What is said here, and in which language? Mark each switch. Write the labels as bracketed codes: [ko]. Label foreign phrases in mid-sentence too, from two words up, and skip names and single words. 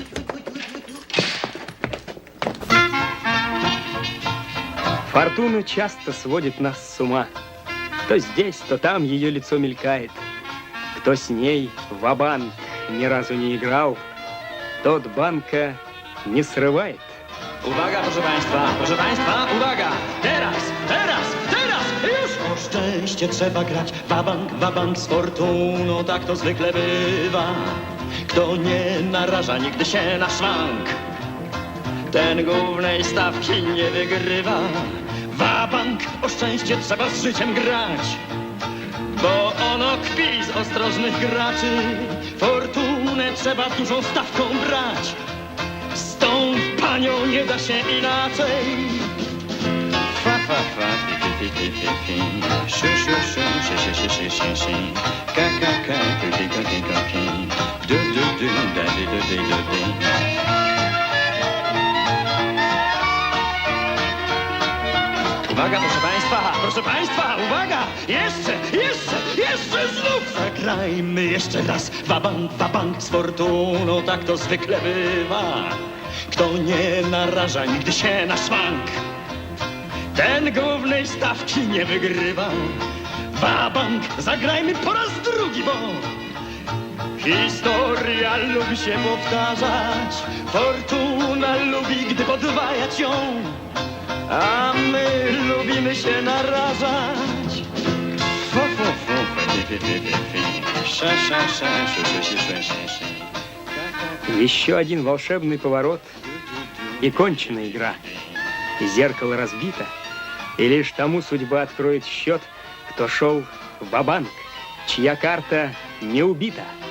[ru] Фортуна часто сводит нас с ума. То здесь, то там ее лицо мелькает. Кто с ней ва-банк ни разу не играл, тот банка nie срывает. [pl] Uwaga, proszę Państwa, uwaga! Teraz, już! O szczęście trzeba grać, wabank z fortuną, tak to zwykle bywa. Kto nie naraża nigdy się na szwank, ten głównej stawki nie wygrywa. Wabank, o szczęście trzeba z życiem grać, bo ono kpi z ostrożnych graczy. Fortunę trzeba dużą stawką brać, z tą panią nie da się inaczej. Fa, fa, fa, fi, fi, fi, fi, fi. Shu, shu, shu, shi, shi, shi, shi, shi. Ka, ka, ka, ki, ki, ki, ki, ki. Du, du, du, da, di, du, di, du, di. Uwaga, proszę Państwa, uwaga! Jeszcze znów zagrajmy jeszcze raz. Wabank z fortuną, tak to zwykle bywa. Kto nie naraża nigdy się na szwank, Ten głównej stawki nie wygrywa. Wabank, zagrajmy po raz drugi, bo historia lubi się powtarzać. Fortuna lubi, gdy podwajać ją, a my lubimy się narażać. [ru] Еще один волшебный поворот, и кончена игра. И зеркало разбито, и лишь тому судьба откроет счет, кто шел ва-банк, чья карта не убита.